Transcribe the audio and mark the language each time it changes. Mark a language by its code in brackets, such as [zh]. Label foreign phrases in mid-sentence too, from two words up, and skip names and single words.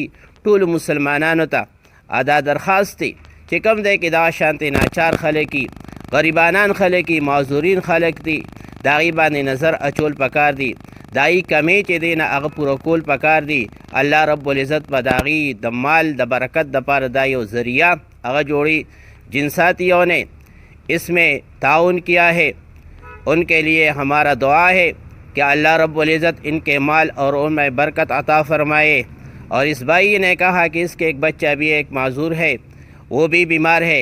[ps] ټولو مسلمانانو ته دا درخواست دی چې کوم دی کې دغه شانتې ناچار خلک دي، غریبانان خلک دي، معذورین خلک دي، د هغې باندې نظر اچول پکار دي، د هغې کمې چې دی نه هغه پوره کول پکار دي. الله رب العزت به د هغې د مال د برکت دپاره دا یو ذریعہ هغه جوړي. [ur] جن ساتھیوں نے اس میں تعاون کیا ہے ان کے لیے ہمارا دعا ہے کہ اللہ رب العزت ان کے مال اور ان میں برکت عطا فرمائے. اور اس بھائی نے کہا کہ اس کے ایک بچہ بھی ایک معذور ہے، وہ بھی بیمار ہے.